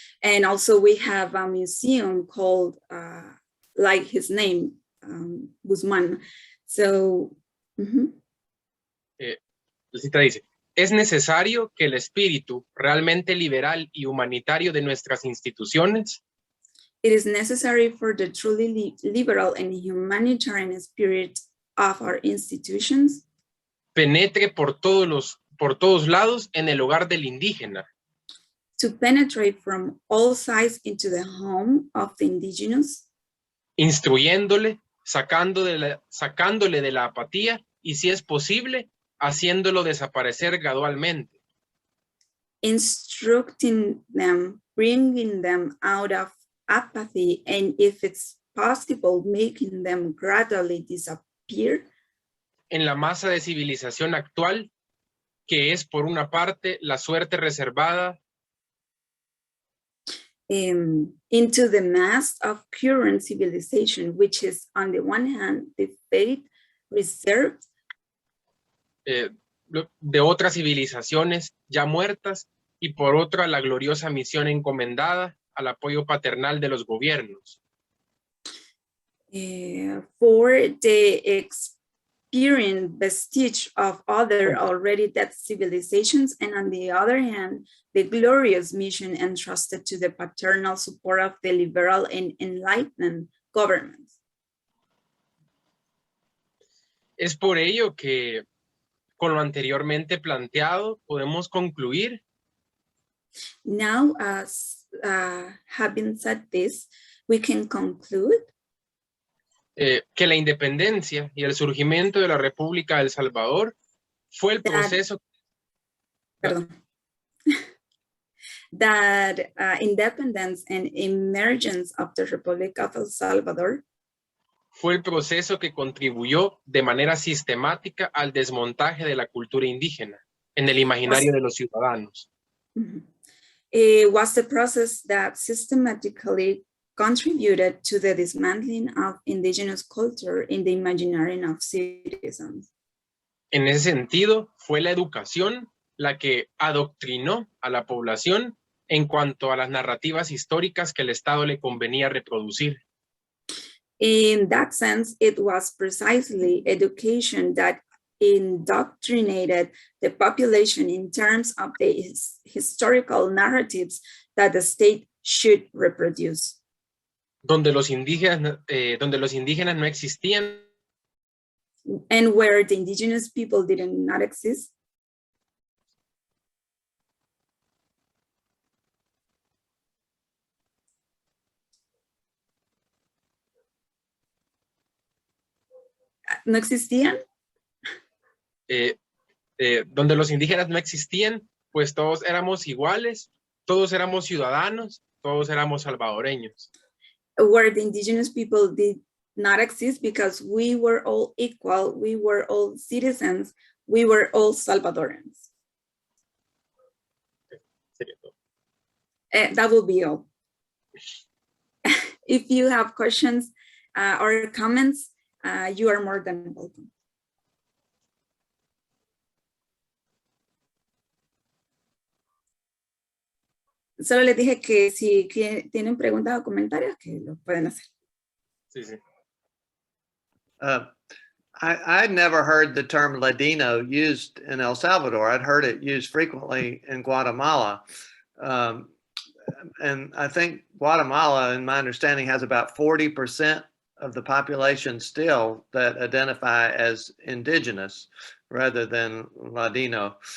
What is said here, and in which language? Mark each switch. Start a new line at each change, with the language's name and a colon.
English: And also we have a museum called, like his name, Guzman. So,
Spanish: La cita dice, es necesario que el espíritu realmente liberal y humanitario de nuestras instituciones
English: it is necessary for the truly liberal and humanitarian spirit of our institutions
Spanish: penetre por todos lados en el hogar del indígena,
English: to penetrate from all sides into the home of the indigenous,
Spanish: instruyéndole, sacándole de la apatía y, si es posible, haciéndolo desaparecer gradualmente.
English: instructing them, bringing them out of apathy, and if it's possible, making them gradually disappear
Spanish: En la masa de civilización actual, que es por una parte la suerte reservada
English: into the mass of current civilization, which is on the one hand, the fate reserved
Spanish: de otras civilizaciones ya muertas y por otra la gloriosa misión encomendada al apoyo paternal de los gobiernos.
English: for the experienced vestige of other already dead civilizations, and on the other hand, the glorious mission entrusted to the paternal support of the liberal and enlightened governments.
Spanish: Es por ello que, con lo anteriormente planteado, podemos concluir
English: Now, as having said this, we can conclude
Spanish: que la independencia y el surgimiento de la República de El Salvador fue el proceso
English: that independence and emergence of the Republic of El Salvador
Spanish: fue el proceso que contribuyó de manera sistemática al desmontaje de la cultura indígena en el imaginario de los ciudadanos.
English: Was the process that systematically contributed to the dismantling of indigenous culture in the imaginary of citizens.
Spanish: En ese sentido, fue la educación la que adoctrinó a la población en cuanto a las narrativas históricas que el Estado le convenía reproducir.
English: In that sense, it was precisely education that indoctrinated the population in terms of the historical narratives that the state should reproduce.
Spanish: Donde los indígenas no existían.
English: And where the indigenous people did not exist.
Spanish: ¿No existían? Donde los indígenas no existían, pues todos éramos iguales, todos éramos ciudadanos, todos éramos salvadoreños.
English: Where the indigenous people did not exist because we were all equal, we were all citizens, we were all Salvadorans. That will be all. If you have questions or comments, you are more than welcome.
Spanish: Solo les dije que si tienen preguntas o comentarios, que lo pueden hacer. Sí, sí.
English: I'd never heard the term Ladino used in El Salvador. I'd heard it used frequently in Guatemala. And I think Guatemala, in my understanding, has about 40% of the population still that identify as indigenous rather than Ladino.